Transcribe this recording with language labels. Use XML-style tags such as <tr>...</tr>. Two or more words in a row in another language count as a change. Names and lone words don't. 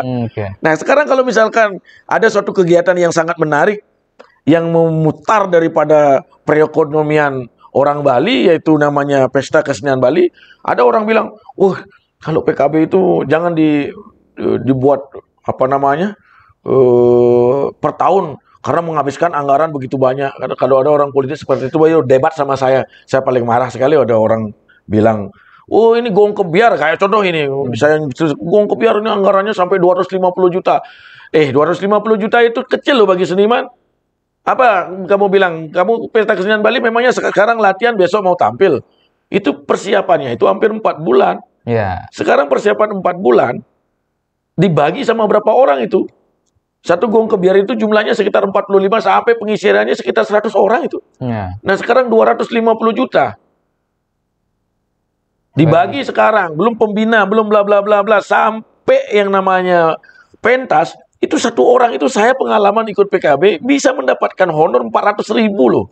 <id>Nah sekarang kalau misalkan ada suatu kegiatan yang sangat menarik yang memutar daripada perekonomian orang Bali, yaitu namanya Pesta Kesenian Bali, ada orang bilang, kalau PKB itu jangan dibuat apa namanya per tahun karena menghabiskan anggaran begitu banyak. Karena kalau ada orang politik seperti itu, debat sama saya paling marah sekali. Ada orang bilang, ini gong kebiar, kayak contoh ini, saya gong kebiar ini anggarannya sampai 250 juta. 250 juta itu kecil loh bagi seniman. Apa kamu bilang, kamu Pesta Kesenian Bali memangnya sekarang latihan, besok mau tampil. Itu persiapannya, itu hampir 4 bulan. Sekarang persiapan 4 bulan, dibagi sama berapa orang itu. Satu gong kebiar itu jumlahnya sekitar 45 sampai pengisiannya sekitar 100 orang itu. Nah sekarang 250 juta. Dibagi sekarang, belum pembina, belum bla bla bla bla, sampai yang namanya pentas. Itu satu orang itu saya pengalaman ikut PKB bisa mendapatkan honor 400.000 loh.</id>